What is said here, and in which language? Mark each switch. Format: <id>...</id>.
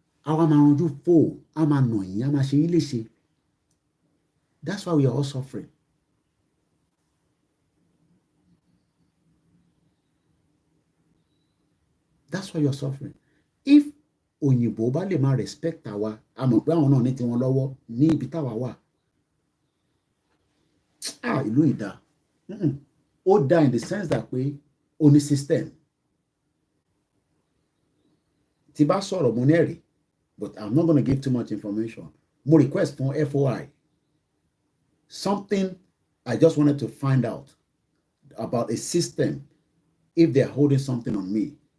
<yo>Àwa máa ranjú fò, a máa nà yín, a máa ṣe yín léṣe.</yo> <en>That's why we are all suffering. That's why you're suffering.</en> <yo>If òyìnbó bá lè máa respect àwa, a mọ̀ pé àwọn náà ní tiwọn lọ́wọ́ ní ibi táwa wà. Ìlú ìdá. Ó dá</yo> <en>in the sense that</en> <yo>pé ó ní system. Tí bá sọ̀rọ̀ mo ní ẹ̀rí,</yo> <en>but I'm not going to give too much information.</en> <yo>Mo request fún FOI.</yo> <en>Something I just wanted to find out about a system if they're holding something on me.</en>